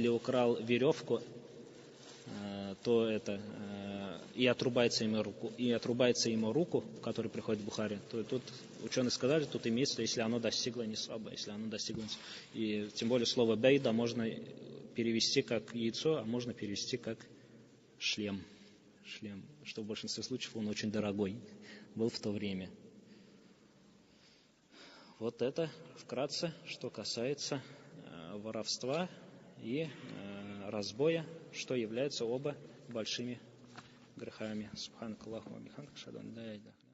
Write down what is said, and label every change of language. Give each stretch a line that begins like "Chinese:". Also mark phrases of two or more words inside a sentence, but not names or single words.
Russian: украл веревку, то это и отрубается ему руку, в которой приходит в Бухари, то тут ученые сказали, тут имеется, если оно достигло нисаба, и тем более слово бейда можно перевести как яйцо, а можно перевести как шлем, что в большинстве случаев он очень дорогой был в то время. Вот это вкратце, что касается воровства и разбоя, что являются оба большими грехами.
Arabic: سبحانك اللهم وبحمدك أشهد أن لا إله إلا أنت.